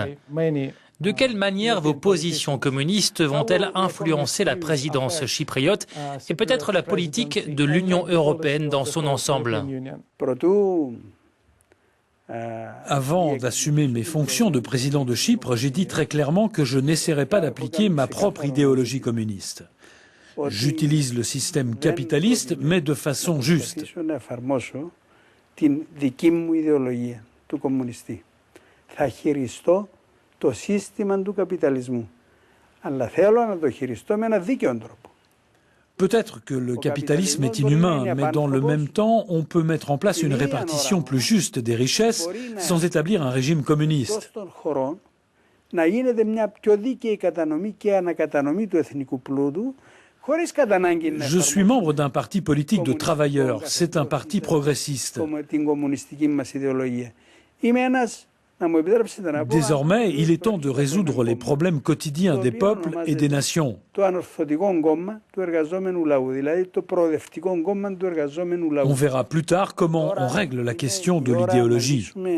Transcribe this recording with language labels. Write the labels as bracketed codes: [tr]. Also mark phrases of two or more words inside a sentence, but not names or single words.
[fr] De quelle manière vos positions communistes vont-elles influencer la présidence chypriote et peut-être la politique de l'Union européenne dans son ensemble? Avant d'assumer mes fonctions de président de Chypre, j'ai dit très clairement que je n'essaierai pas d'appliquer ma propre idéologie communiste. J'utilise le système capitaliste, mais de façon juste. [el] Το σύστημα του καπιταλισμού. Αλλά θέλω να το χειριστώ με ένα δίκαιο τρόπο. [fr] Peut-être que le capitalisme est inhumain, mais dans le même temps, on peut mettre en place une répartition plus juste des richesses sans établir un régime communiste. [el] Να γίνεται μια πιο δίκαιη κατανομή και ανακατανομή του εθνικού πλούτου. [fr] Je suis membre d'un parti politique de travailleurs. C'est un parti progressiste. Désormais, il est temps de résoudre les problèmes quotidiens des peuples et des nations. On verra plus tard comment on règle la question de l'idéologie.